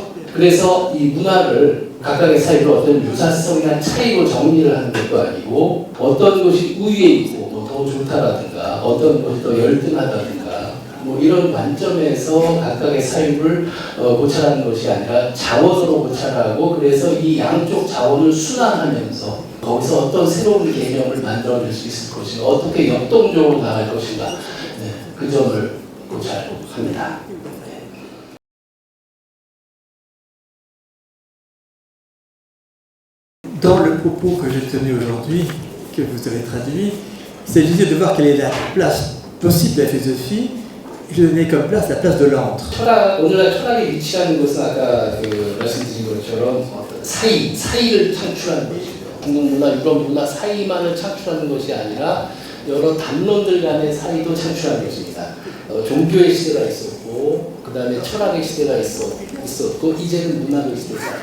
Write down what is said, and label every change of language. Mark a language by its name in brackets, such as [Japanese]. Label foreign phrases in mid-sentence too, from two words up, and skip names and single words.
[Korean] 그래서 이 문화를 각각의 사이로 어떤 유사성이나 차이로 정리를 하는 것도 아니고, 어떤 것이 우위에 있고, 뭐 더 좋다라든가, 어떤 것이 더 열등하다든가, 뭐 이런 관점에서 각각의 사유를 고찰하는 것이 아니라 자원으로 고찰하고, 그래서 이 양쪽 자원을 순환하면서 거기서 어떤 새로운 개념을 만들어낼 수 있을 것인가, 어떻게 역동적으로 나갈 것인가, 네, 그 점을 고찰합니다. [French] Dans le propos que je tenais aujourd'hui, que vous avez traduit, il s'agissait de voir quelle est la place possible de la philosophie. Je donnais comme place la place de l'antre. [Korean] 철학, 오늘날 철학의 위치라는 것은 아까 말씀드린 것처럼 사이를 창출하는 것이죠. 중국 문화, 유럽 문화 사이만을 창출하는 것이 아니라 여러 담론들 간의 사이도 창출하는 것입니다. 종교의 시대가 있었고, 그 다음에 철학의 시대가 있었고, 이제는 문학의 시대다.